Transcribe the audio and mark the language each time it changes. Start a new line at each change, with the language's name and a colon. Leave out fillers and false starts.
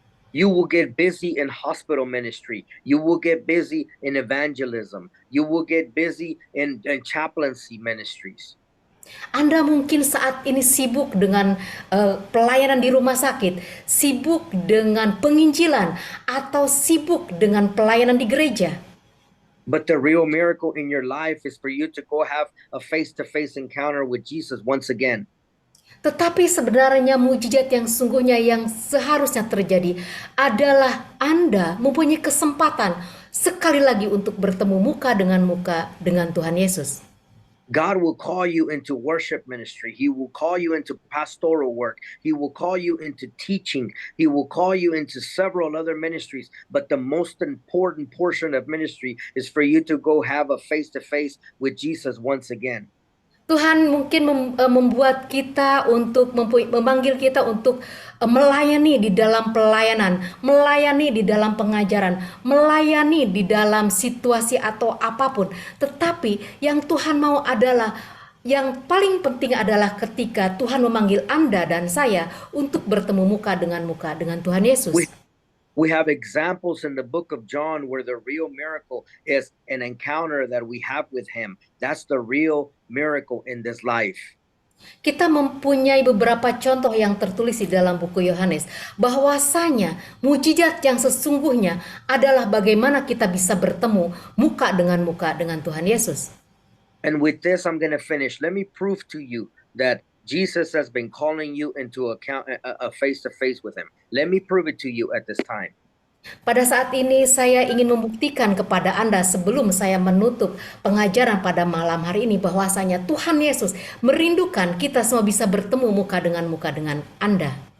English: You will get busy in hospital ministry. You will get busy in evangelism. You will get busy in chaplaincy ministries.
Indonesian: Anda mungkin saat ini sibuk dengan pelayanan di rumah sakit, sibuk dengan penginjilan, atau sibuk dengan pelayanan di gereja.
English: But the real miracle in your life is for you to go have a face-to-face encounter with Jesus once again.
Indonesian: Tetapi sebenarnya mujizat yang sungguhnya yang seharusnya terjadi adalah Anda mempunyai kesempatan sekali lagi untuk bertemu muka dengan Tuhan Yesus.
English: God will call you into worship ministry. He will call you into pastoral work. He will call you into teaching. He will call you into several other ministries. But the most important portion of ministry is for you to go have a face-to-face with Jesus once again.
Indonesian: Tuhan mungkin membuat kita untuk memanggil kita untuk melayani di dalam pelayanan, melayani di dalam pengajaran, melayani di dalam situasi atau apapun. Tetapi yang Tuhan mau adalah, yang paling penting adalah ketika Tuhan memanggil Anda dan saya untuk bertemu muka dengan Tuhan Yesus.
English: We have examples in the book of John where the real miracle is an encounter that we have with him. That's the real miracle in this life.
Indonesian: Kita mempunyai beberapa contoh yang tertulis di dalam buku Yohanes, bahwasanya mujizat yang sesungguhnya adalah bagaimana kita bisa bertemu muka dengan Tuhan Yesus.
English: And with this I'm going to finish. Let me prove to you that Jesus has been calling you into a face-to-face with him. Let me prove it to you at this time.
Indonesian: Pada saat ini saya ingin membuktikan kepada Anda sebelum saya menutup pengajaran pada malam hari ini bahwasanya Tuhan Yesus merindukan kita semua bisa bertemu muka dengan Anda.